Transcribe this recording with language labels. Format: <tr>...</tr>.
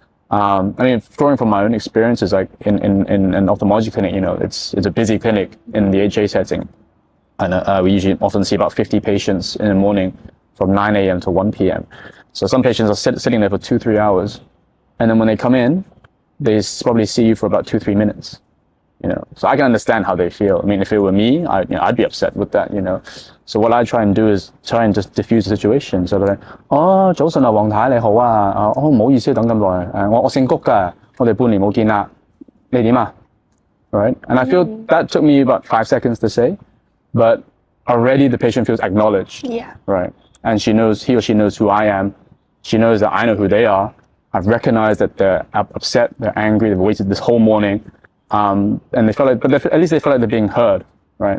<en>I mean, drawing from my own experiences, like in an ophthalmology clinic, it's a busy clinic in the HA setting, and we usually often see about 50 patients in the morning from 9 a.m. to 1 p.m. So some patients are sitting there for 2-3 hours, and then when they come in, they probably see you for about 2-3 minutes. So I can understand how they feel. I mean, if it were me, I'd be upset with that. So what I try and do is try and just diffuse the situation. So they're like,</en> <yue>早晨啊，黃太你好啊，唔好意思等咁耐，我姓谷㗎，我哋半年冇見啦，你點啊？</yue> <en>Right? And I feel that took me about 5 seconds to say, but already the patient feels acknowledged. Yeah. Right? And he or she knows who I am. She knows that I know who they are. I've recognized that they're upset, they're angry, they've waited this whole morning. And they feel like, but at least they feel like they're being heard, right?</en>